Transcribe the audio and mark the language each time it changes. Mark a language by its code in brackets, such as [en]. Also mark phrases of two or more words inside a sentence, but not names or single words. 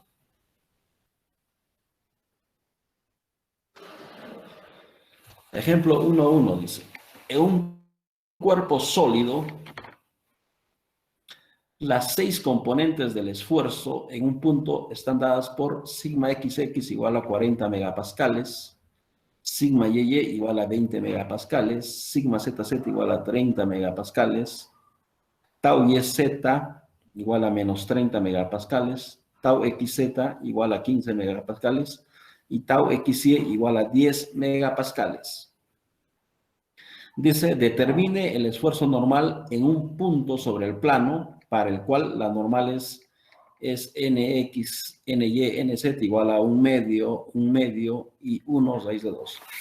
[es] Ejemplo 1.1 dice, en un cuerpo sólido, las 6 componentes del esfuerzo en un punto están dadas por sigma XX igual a 40 megapascales, sigma YY igual a 20 megapascales, sigma ZZ igual a 30 megapascales, tau YZ igual a menos 30 megapascales, tau XZ igual a 15 megapascales y tau XY igual a 10 megapascales. Dice, determine el esfuerzo normal en un punto sobre el plano para el cual la normal es es nx, ny, nz igual a un medio y 1 raíz de 2.